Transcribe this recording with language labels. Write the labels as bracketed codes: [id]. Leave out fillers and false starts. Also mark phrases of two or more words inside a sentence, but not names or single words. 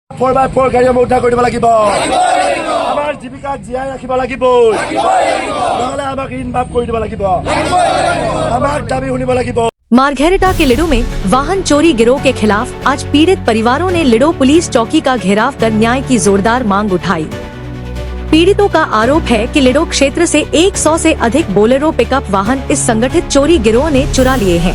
[as] 4x4 গাড়ী আমি উদ্ধাৰ কৰিব লাগিব। আমাৰ জীৱিকা জীয়াই ৰাখিব লাগিব, নহলে আমাক ঋণ মাফ কৰি দিব লাগিব। আমাক দাবী শুনিব লাগিব। [hi] मारघेरिटा के लिडो में वाहन चोरी गिरोह के खिलाफ आज पीड़ित परिवारों ने लिडो पुलिस चौकी का घेराव कर न्याय की जोरदार मांग उठाई। पीड़ितों का आरोप है कि लिडो क्षेत्र से 100 से अधिक बोलेरो पिकअप वाहन इस संगठित चोरी गिरोह ने चुरा लिए हैं।